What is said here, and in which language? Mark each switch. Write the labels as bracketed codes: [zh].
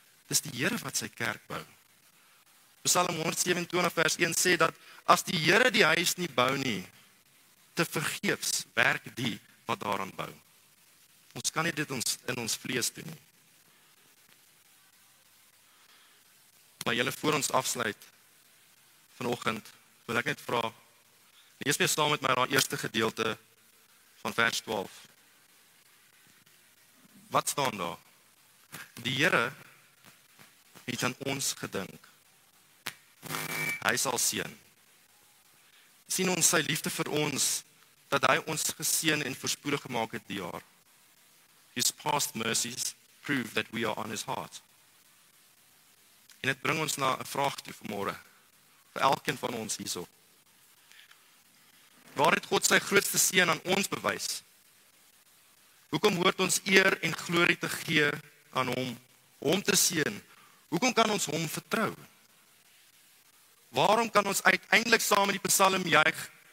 [af] Dis die Here wat sy kerk bou. Psalm 127 vers 1 sê dat as die Here die huis nie bou nie, te vergeefs werk die wat daaraan bou. Ons kan nie dit in ons vlees doen nie. Maar julle voor ons afsluit vanoggend, wil ek net vra, lees weer saam met my daai eerste gedeelte van vers 12. Wat staan daar? Die Here het aan ons gedink. Hy sal seën. Sien ons sy liefde vir ons, dat hy ons geseën en voorspoedig gemaak het die jaar. [en] His past mercies prove that we are on his heart. [af] En dit bring ons na 'n vraag toe vanmôre, vir elkeen van ons hierso. Waar het God sy grootste seën aan ons bewys? Hoekom hoort ons eer en glorie te gee aan hom te seën? Hoekom kan ons hom vertrou? Waarom kan ons uiteindelik saam met die Psalm juig?